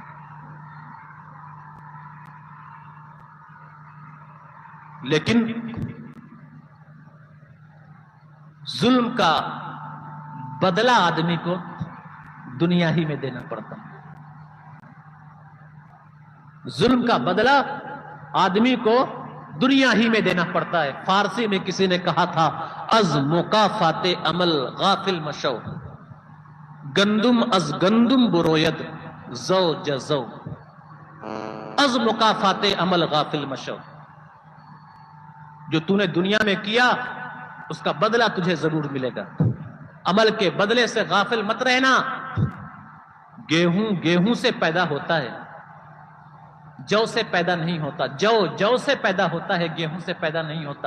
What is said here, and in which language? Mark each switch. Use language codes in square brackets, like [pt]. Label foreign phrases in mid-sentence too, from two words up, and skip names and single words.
[ur] لیکن ظلم کا بدلہ آدمی کو دنیا ہی میں دینا پڑتا ہے، ظلم کا بدلہ آدمی کو دنیا ہی میں دینا پڑتا ہے۔ فارسی میں کسی نے کہا تھا [fa] از مکافات عمل غافل مشو، گندم از گندم بروید زو جزو، از مکافات عمل غافل مشو، [ur] جو تو نے دنیا میں کیا اس کا بدلہ تجھے ضرور ملے گا، عمل کے بدلے سے غافل مت رہنا۔ گیہوں سے پیدا ہوتا ہے، جو سے پیدا نہیں ہوتا، جو سے پیدا ہوتا ہے، گیہوں سے پیدا نہیں ہوتا۔